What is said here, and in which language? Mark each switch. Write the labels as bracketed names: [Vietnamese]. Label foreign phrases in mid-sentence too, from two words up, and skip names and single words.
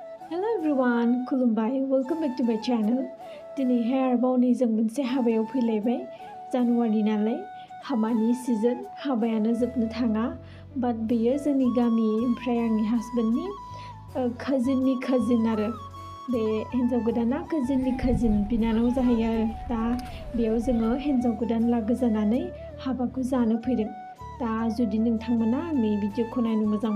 [English] Hello everyone, Kulumbai. Welcome back to my channel. [Bodo] Today hair bawni जों मोनसे हाबायाव फैलायबाय जानुवारि नालाय हाबानि सीजन हाबायानो जोबनो थाङा बाट बेयो जोंनि गामि ओमफ्राय आंनि हासबेन्डनि काजिननि काजिन आरो बे हिन्जाव गोदाना काजिननि काजिन बिनानाव जाहैयो आरो दा बेयाव जोङो हिन्जाव गोदान लागो जानानै हाबाखौ जानो फैदों दा जुदि नोंथांमोना आंनि भिडिअखौ नायनो मोजां